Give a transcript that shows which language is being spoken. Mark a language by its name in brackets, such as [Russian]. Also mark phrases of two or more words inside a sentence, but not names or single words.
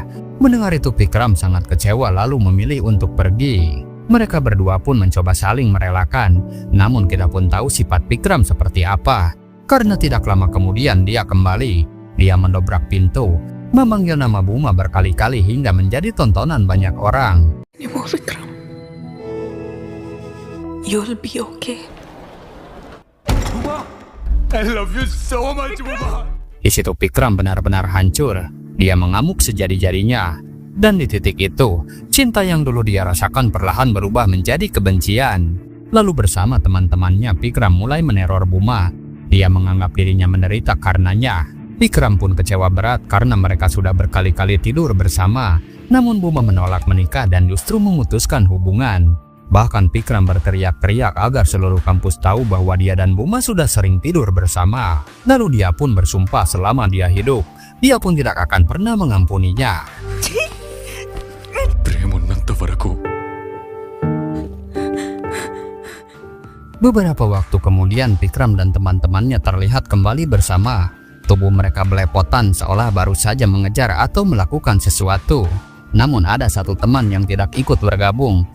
[Indonesian] Mendengar itu Vikram sangat kecewa lalu memilih untuk pergi. Mereka berdua pun mencoba saling merelakan. Namun kita pun tahu sifat Vikram seperti apa. Karena tidak lama kemudian dia kembali. Dia mendobrak pintu, memanggil nama Buma berkali-kali hingga menjadi tontonan banyak orang. [English] Nemo Vikram. You'll be okay. I love you so much, Buma. [Indonesian] Di situ Vikram benar-benar hancur. Dia mengamuk sejadi-jadinya. Dan di titik itu, cinta yang dulu dia rasakan perlahan berubah menjadi kebencian. Lalu bersama teman-temannya, Vikram mulai meneror Buma. Dia menganggap dirinya menderita karenanya. Vikram pun kecewa berat karena mereka sudah berkali-kali tidur bersama. Namun Buma menolak menikah dan justru memutuskan hubungan. Bahkan Vikram berteriak-teriak agar seluruh kampus tahu bahwa dia dan Buma sudah sering tidur bersama. Lalu dia pun bersumpah selama dia hidup dia pun tidak akan pernah mengampuninya. [Telugu] ప్రేమ ఉన్నంత వరకు [Indonesian] Beberapa waktu kemudian Vikram dan teman-temannya terlihat kembali bersama. Tubuh mereka belepotan seolah baru saja mengejar atau melakukan sesuatu. Namun ada satu teman yang tidak ikut bergabung.